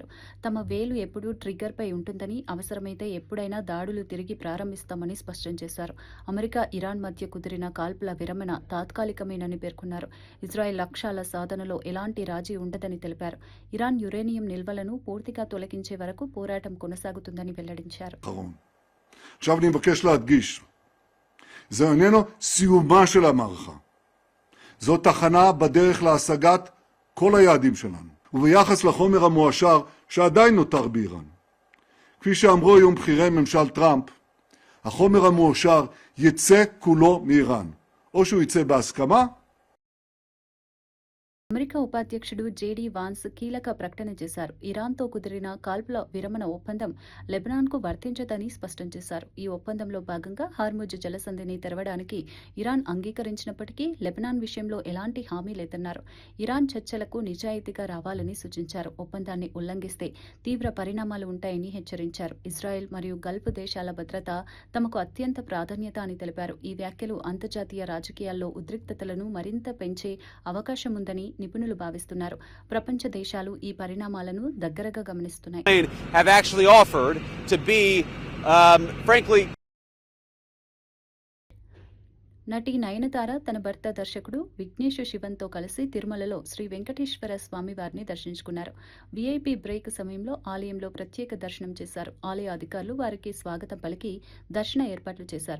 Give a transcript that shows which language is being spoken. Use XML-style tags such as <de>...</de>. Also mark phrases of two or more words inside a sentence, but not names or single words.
<te>తమ వేలు ఎప్పుడూ ట్రిగ్గర్పై ఉంటుందని, అవసరమైతే ఎప్పుడైనా దాడులు తిరిగి ప్రారంభిస్తామని స్పష్టం చేశారు. అమెరికా, ఇరాన్ మధ్య కుదిరిన కాల్పుల విరమణ తాత్కాలికమేనని పేర్కొన్నారు. ఇజ్రాయెల్ లక్ష్యాల సాధనలో ఎలాంటి రాజీ ఉండదని తెలిపారు. ఇరాన్ యురేనియం నిల్వలను పూర్తిగా తొలగించే వరకు పోరాటం కొనసాగుతుందని వెల్లడించారు.</te> <he>זה איננו סיומה של המערכה. זו תחנה בדרך להשגת כל היעדים שלנו. וביחס לחומר המועשר שעדיין נותר באיראן. כפי שאמרו היום בכירי ממשל טראמפ, החומר המועשר יצא כולו מאיראן. או שהוא יצא בהסכמה,</he> <te>అమెరికా ఉపాధ్యక్షుడు జేడీ వాన్స్ కీలక ప్రకటన చేశారు. ఇరాన్తో కుదిరిన కాల్పుల విరమణ ఒప్పందం లెబనాన్కు వర్తించదని స్పష్టం చేశారు. ఈ ఒప్పందంలో భాగంగా హార్ముజ్ జలసంధిని తెరవడానికి ఇరాన్ అంగీకరించినప్పటికీ లెబనాన్ విషయంలో ఎలాంటి హామీ లేదన్నారు. ఇరాన్ చర్చలకు నిజాయితీగా రావాలని సూచించారు. ఒప్పందాన్ని ఉల్లంఘిస్తే తీవ్ర పరిణామాలు ఉంటాయని హెచ్చరించారు. ఇజ్రాయెల్ మరియు గల్ఫ్ దేశాల భద్రత తమకు అత్యంత ప్రాధాన్యత అని తెలిపారు. ఈ వ్యాఖ్యలు అంతర్జాతీయ రాజకీయాల్లో ఉద్రిక్తతలను మరింత పెంచే అవకాశం ఉందని నిపుణులు భావిస్తున్నారు. ప్రపంచ దేశాలు ఈ పరిణామాలను దగ్గరగా గమనిస్తున్నాయి.</te> <en>have actually offered to be, frankly.</en> <te>నటి నయనతార తన భర్త దర్శకుడు విఘ్నేష్ శివన్తో కలిసి తిరుమలలో శ్రీ వెంకటేశ్వర స్వామివారిని దర్శించుకున్నారు. వీఐపీ బ్రేక్ సమయంలో ఆలయంలో ప్రత్యేక దర్శనం చేశారు. ఆలయ అధికారులు వారికి స్వాగతం పలికి దర్శన ఏర్పాట్లు చేశారు.</te>